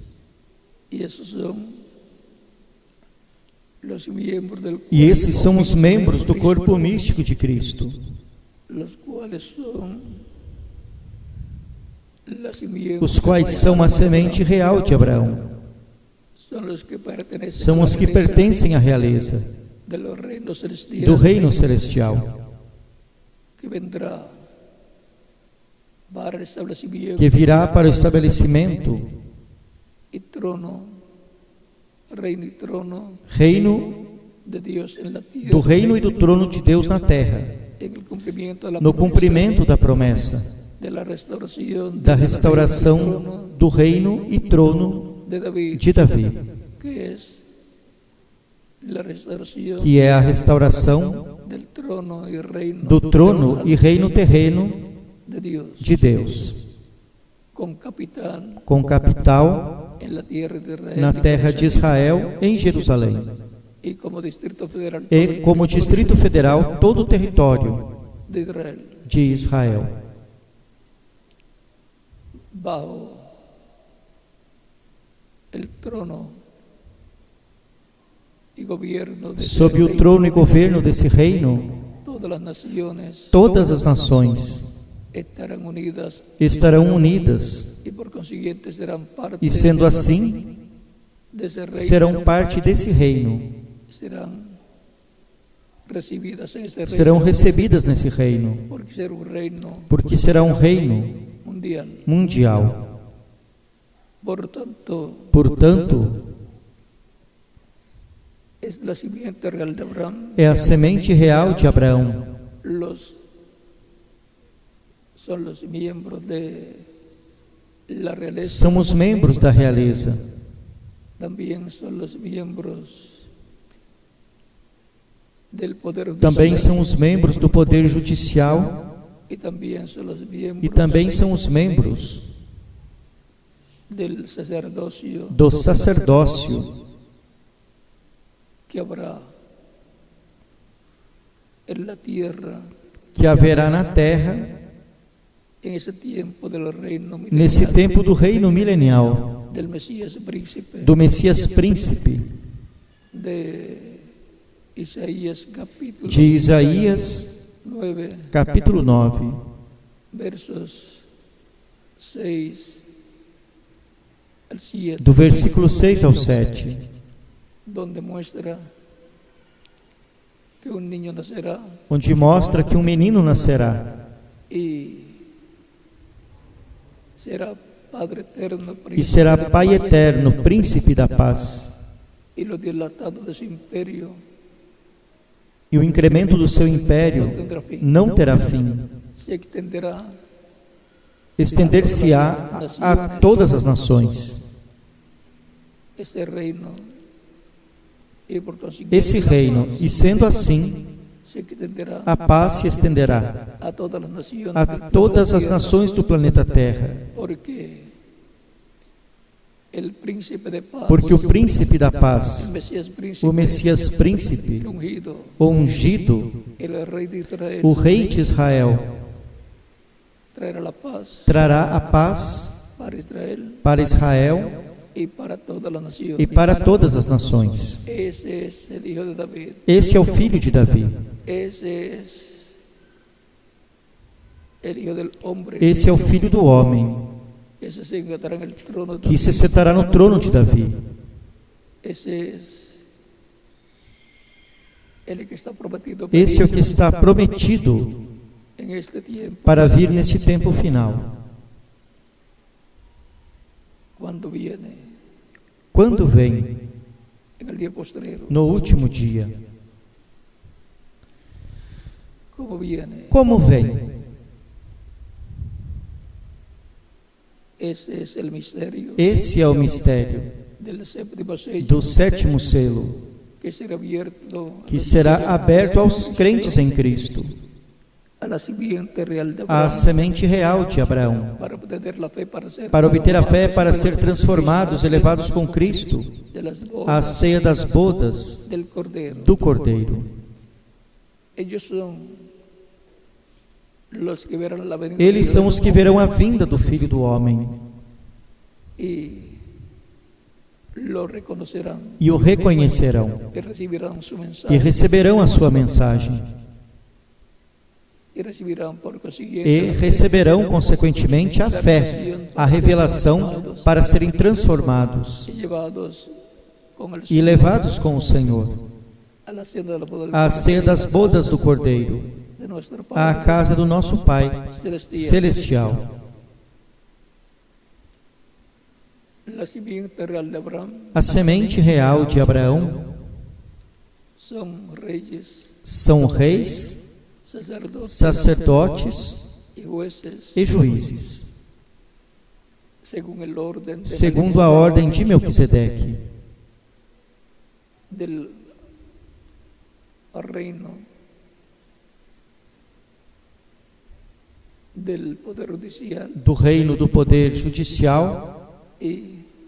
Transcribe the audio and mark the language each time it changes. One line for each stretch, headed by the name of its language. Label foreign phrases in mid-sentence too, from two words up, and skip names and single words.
Portuguese: E esses são os membros do corpo místico de Cristo, os quais são a semente real de Abraão. São os que pertencem à realeza do reino celestial, que virá para o estabelecimento,
Spanish: reino de Dios en la tierra,
Portuguese: do reino e do trono de Deus na terra,
Spanish: en el cumplimiento de la
Portuguese: no
Spanish: promesa
Portuguese: cumprimento da promessa
Spanish: de la restauración
Portuguese: da
Spanish: del
Portuguese: restauração do reino e trono
Spanish: de David,
Portuguese: de Davi,
Spanish: que es la restauración
Portuguese: que é a restauração
Spanish: del trono y reino
Portuguese: do trono
Spanish: terrenal
Portuguese: e reino terreno
Spanish: de Dios,
Portuguese: de Deus,
Spanish: con capital
Portuguese: com capital
Spanish: en la tierra de Israel,
Portuguese: na
Spanish: en
Portuguese: terra de
Spanish: Jerusalén,
Portuguese: Israel, em Jerusalém,
Spanish: y como distrito federal
Portuguese: e
Spanish: todo el
Portuguese: como
Spanish: territorio
Portuguese: Distrito Federal todo o território
Spanish: de Israel,
Portuguese: de Israel,
Spanish: bajo el trono y gobierno de ese
Portuguese: sob o
Spanish: reino.
Portuguese: trono e governo desse reino.
Spanish: Todas las naciones
Portuguese: Todas as nações
Spanish: estarán unidas
Portuguese: estarão unidas
Spanish: y por consiguiente serán parte
Portuguese: e, sendo assim,
Spanish: de ese reino,
Portuguese: serão parte desse reino,
Spanish: serán recibidas en ese reino,
Portuguese: serão recebidas nesse reino,
Spanish: porque será un reino
Portuguese: porque será um reino
Spanish: mundial.
Portuguese: mundial. Portanto, Portanto,
Spanish: es la simiente real de Abraham,
Portuguese: é a semente real de Abraão,
Spanish: son los miembros de la realeza,
Portuguese: são os membros da realeza,
Spanish: también son los miembros del poder
Portuguese: também
Spanish: judicial,
Portuguese: são os membros do poder judicial
Spanish: y también son los miembros
Portuguese: e também são os membros
Spanish: del sacerdocio
Portuguese: do sacerdócio
Spanish: que habrá en la tierra
Portuguese: que haverá na terra
Spanish: en ese tiempo del reino
Portuguese: nesse
Spanish: milenial
Portuguese: tempo do reino milenial,
Spanish: del Mesías príncipe,
Portuguese: do Messias príncipe,
Spanish: de Isaías capítulo
Portuguese: de Isaías
Spanish: 9
Portuguese: capítulo 9,
Spanish: versos 6 al 7,
Portuguese: do versículo 6 ao 7,
Spanish: donde muestra que un niño nacerá
Portuguese: onde mostra que um menino nascerá
Spanish: y será Padre eterno,
Portuguese: e será Pai eterno, príncipe da paz,
Spanish: y lo dilatado de su imperio
Portuguese: e o incremento do seu império não terá fim,
Spanish: se extenderá
Portuguese: estender-se-á a todas as nações.
Spanish: ese reino y por consiguiente
Portuguese: Esse reino, e sendo assim,
Spanish: se extenderá
Portuguese: a paz se estenderá
Spanish: a todas las naciones
Portuguese: a todas as nações do planeta Terra,
Spanish: porque el príncipe de paz,
Portuguese: porque o príncipe da paz,
Spanish: el
Portuguese: o
Spanish: Mesías príncipe,
Portuguese: Messias príncipe,
Spanish: el ungido,
Portuguese: o ungido,
Spanish: el rey de Israel,
Portuguese: o rei de Israel,
Spanish: traerá la paz
Portuguese: trará a paz para Israel
Spanish: y para todas las naciones.
Portuguese: e para todas as nações.
Spanish: Ese es el hijo de David.
Portuguese: Esse é o filho de Davi,
Spanish: Ese es el hijo del hombre
Portuguese: esse é o filho do homem,
Spanish: que se sentará en el trono de
Portuguese: que se
Spanish: David.
Portuguese: sentará no trono de Davi.
Spanish: Ese es el que está prometido
Portuguese: Esse é o que está prometido
Spanish: en este tiempo,
Portuguese: para vir neste tempo final.
Spanish: cuando viene
Portuguese: Quando vem?
Spanish: en el día postrero.
Portuguese: No último dia.
Spanish: ¿Cómo viene?
Portuguese: Como vem?
Spanish: Ese es el misterio
Portuguese: Esse é o mistério
Spanish: del séptimo sello,
Portuguese: do sétimo selo,
Spanish: que será abierto
Portuguese: que será aberto aos crentes em Cristo,
Spanish: a la simiente real de
Portuguese: a
Spanish: Abraham,
Portuguese: semente real de Abraão,
Spanish: para obtener la fe,
Portuguese: para obter a fé, para ser transformados, elevados com Cristo,
Spanish: de las
Portuguese: à
Spanish: bodas
Portuguese: ceia das bodas
Spanish: del Cordero.
Portuguese: do Cordeiro.
Spanish: Ellos son los que verán la venida
Portuguese: Eles
Spanish: de
Portuguese: são
Spanish: Dios
Portuguese: os que verão a vinda do Filho do Homem
Spanish: y lo reconocerán
Portuguese: e o reconhecerão
Spanish: y recibirán su
Portuguese: e
Spanish: mensaje
Portuguese: receberão a sua mensagem
Spanish: y recibirán por
Portuguese: e
Spanish: consiguiente
Portuguese: receberão consequentemente a fé, a revelação para serem transformados
Spanish: y llevados con el
Portuguese: e levados com o Senhor
Spanish: a la cena de la boda del
Portuguese: à ceia das bodas do Cordeiro,
Spanish: de nuestro
Portuguese: à
Spanish: Padre
Portuguese: casa do nosso Pai celestial.
Spanish: La simiente real de Abraham
Portuguese: A semente real de Abraão são reis, sacerdotes e juízes, segundo a ordem de Melquisedeque, do reino do poder judicial e